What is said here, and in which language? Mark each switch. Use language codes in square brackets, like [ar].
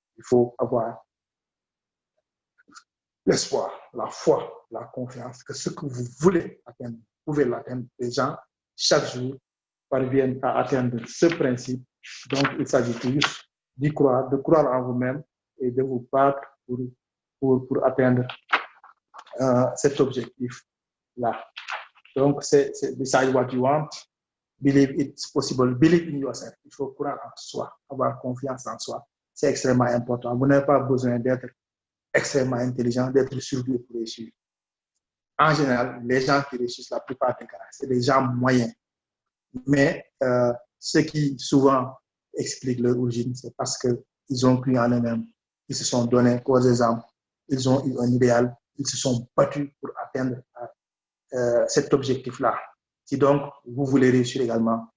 [fr] Il faut avoir l'espoir, la foi, la confiance que ce que vous voulez atteindre, vous pouvez l'atteindre. Les gens, chaque jour, parviennent à atteindre ce principe. Donc, il s'agit juste d'y croire, de croire en vous-même et de vous battre pour atteindre cet objectif-là. Donc, c'est [en] decide what you want, believe it's possible, believe in yourself. [fr] Il faut croire en soi, avoir confiance en soi. C'est extrêmement important. Vous n'avez pas besoin d'être extrêmement intelligent, d'être surdoué pour réussir. En général, les gens qui réussissent la plupart des cas, c'est des gens moyens. Mais ce qui souvent explique leur origine, c'est parce qu'ils ont cru en eux-mêmes, ils se sont donné corps et âme, ils ont eu un idéal, ils se sont battus pour atteindre cet objectif-là. Si donc vous voulez réussir également,